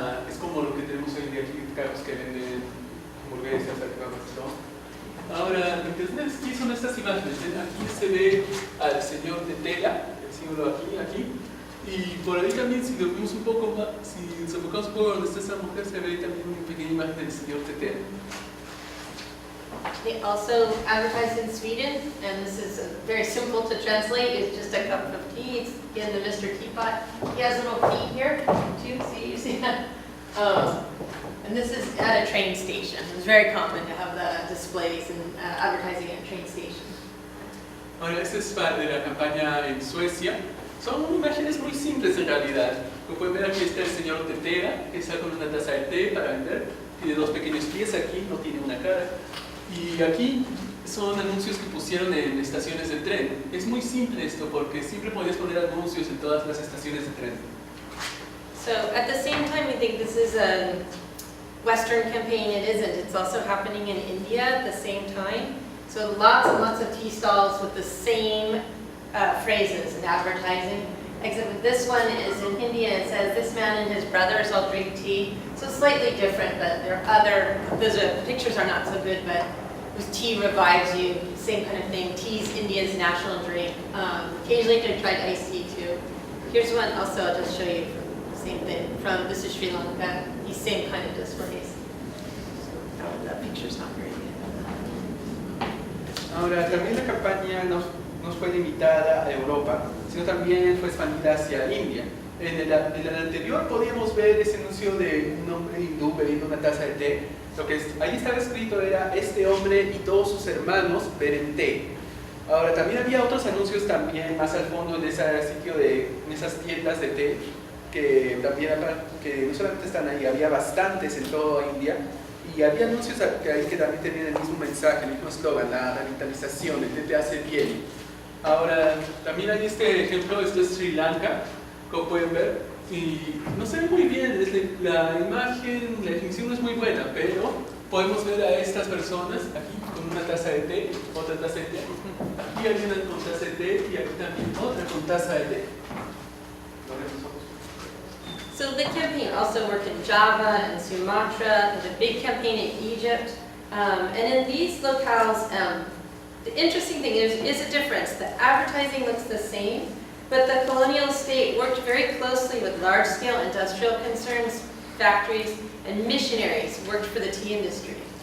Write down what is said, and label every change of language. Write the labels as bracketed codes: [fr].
[es] Es como lo que tenemos hoy en día aquí, carros que venden hamburguesas, ahora, lo interesante aquí son estas imágenes. Aquí se ve al señor Tetera, el símbolo aquí. Y por ahí también, si lo vemos un poco más, si nos enfocamos un poco donde está esa mujer, se ve también una pequeña imagen del señor Tetera. [en] They also advertise in Sweden, and this is very simple to translate. It's just a cup of tea. It's again the Mr. Teapot. He has little feet here too. You see that? And this is at a train station. It's very common to have the displays and advertising at a train station. [es] Ahora, este es de la campaña en Suecia. Son imágenes muy simples en realidad. Como pueden ver, aquí está el señor Tetera, que está con una taza de té para vender. Tiene dos pequeños pies aquí, no tiene una cara. Y aquí son anuncios que pusieron en estaciones de tren. Es muy simple esto, porque siempre podías poner anuncios en todas las estaciones de tren. [en] So at the same time, we think this is a Western campaign. It isn't. It's also happening in India at the same time. So lots and lots of tea stalls with the same phrases and advertising. Except this one is in Hindi, and it says, "This man and his brothers all drink tea." So it's slightly different, but there are the pictures are not so good, but tea revives you, same kind of thing. Tea is India's national drink. Occasionally they tried iced tea too. Here's one also, I'll just show you, same thing, this is Sri Lanka, these same kind of displays. So the picture's not very good. [es] Ahora, también la campaña no fue limitada a Europa, sino también fue expandida hacia India. En el anterior podíamos ver ese anuncio de un hombre hindú bebiendo una taza de té. Lo que ahí estaba escrito era: este hombre y todos sus hermanos beben té. Ahora, también había otros anuncios también más al fondo en ese sitio, en esas tiendas de té, que también que no solamente están ahí, había bastantes en toda India. Y había anuncios que ahí que también tenían el mismo mensaje, el mismo eslogan, la revitalización, el té te hace bien. Ahora, también hay este ejemplo, esto es Sri Lanka, como pueden ver, y no se ve muy bien, la imagen, la definición no es muy buena, pero podemos ver a estas personas aquí con una taza de té, otra taza de té, aquí hay una con taza de té y aquí también otra con taza de té. [en] So the campaign also worked in Java and Sumatra, the big campaign in Egypt. And in these locales, the interesting thing is a difference. The advertising looks the same, but the colonial state worked very closely with large-scale industrial concerns, factories, and missionaries worked for the tea industry.